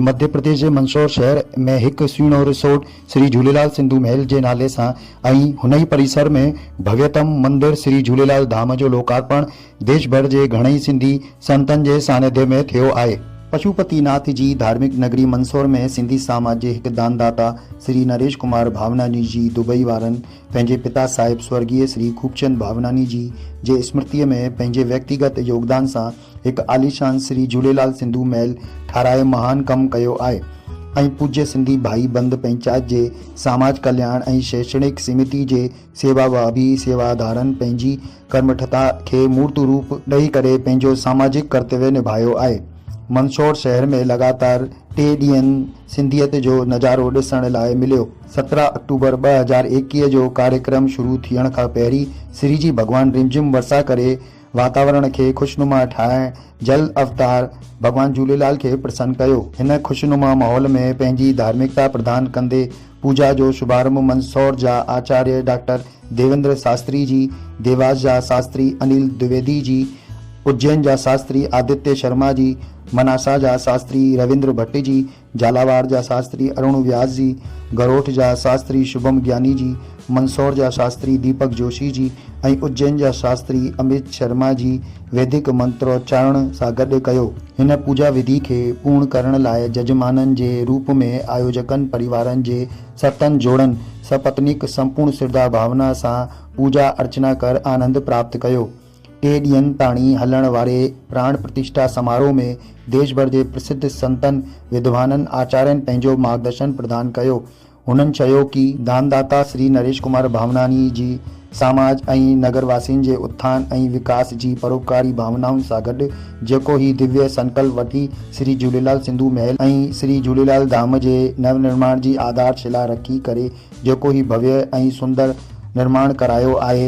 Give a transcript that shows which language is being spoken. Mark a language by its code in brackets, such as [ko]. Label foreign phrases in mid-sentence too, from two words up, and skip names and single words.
[sd] मध्य प्रदेश के मंदसौर शहर में एक सुहिणो रिसोर्ट श्री झूलेलाल सिंधु महल के नाले सां ऐं हुन ई परिसर में भव्यतम मंदिर श्री झूलेलाल धाम जो लोकार्पण देश भर के घणई सिंधी संतन के सानिध्य में थियो आहे। पशुपतिनाथ जी धार्मिक नगरी मंदसौर में सिंधी समाज के एक दानदाता श्री नरेश कुमार भावनानी जी दुबई वारन पंहिंजे पिता साहिब स्वर्गीय श्री खूबचंद भावनानी जी जे स्मृति में पंहिंजे व्यक्तिगत योगदान से एक आलीशान श्री झूलेलाल सिंधु महल ठाराए महान कम कयो आहे ऐं पूज्य सिंधी भाई बंद पंचायत जे समाज कल्याण ऐं शैक्षणिक समिति जे सेवाभावी सेवादारन पंहिंजी कर्मठता के मूर्त रूप ॾेई करे पंहिंजो सामाजिक कर्तव्य निभायो आहे। मंदसौर शहर में लगातार 3 ॾींहनि सिंधियत जो नज़ारो ॾिसण लाइ मिलियो। 17 अक्टूबर 2021 जो कार्यक्रम शुरू थियण खां पहिरीं श्री जी भगवान रिमझिम वर्षा करे वातावरण के खुशनुमा ठाहिण जल अवतार भगवान झूलेलाल के प्रसन्न कयो। हिन खुशनुमा माहौल में पंहिंजी धार्मिकता प्रदान कंदे पूजा जो शुभारंभ मंदसौर जा आचार्य डॉक्टर देवेंद्र शास्त्री जी, देवास जा शास्त्री अनिल द्विवेदी जी, उज्जैन जा शास्त्री आदित्य शर्मा जी, मनासा जा शास्त्री रविंद्र भट्ट जी, झालावाड़ जा शास्त्री अरुण व्यास जी, गरोठ जा शास्त्री शुभम ज्ञानी जी, मंदसौर जा शास्त्री दीपक जोशी जी ऐं उज्जैन जा शास्त्री अमित शर्मा जी वैदिक मंत्रोच्चारण सां गॾु कयो। हिन पूजा विधि के पूर्ण करण लाइ जजमाननि जे रूप में आयोजकनि परिवारनि जे 7 जोड़नि सपत्नीक संपूर्ण श्रद्धा भावना सां पूजा अर्चना कर आनंद प्राप्त कयो। 3 ॾींहनि ताणी हलण वारे प्राण प्रतिष्ठा समारोह में देश भर के प्रसिद्ध संतन विद्वाननि आचार्यनि पंहिंजो मार्गदर्शन प्रदान कयो। हुननि चयो कि दानदाता श्री नरेश कुमार भावनानी जी समाज ऐं नगरवासियुनि जे उत्थान ऐं विकास जी परोपकारी भावनाउनि सां गॾु जेको ही दिव्य संकल्प वठी श्री झूलेलाल सिंधु महल ऐं श्री झूलेलाल धाम जे नवनिर्माण जी आधारशिला रखी करे जेको ही भव्य ऐं सुंदर निर्माण करायो आहे।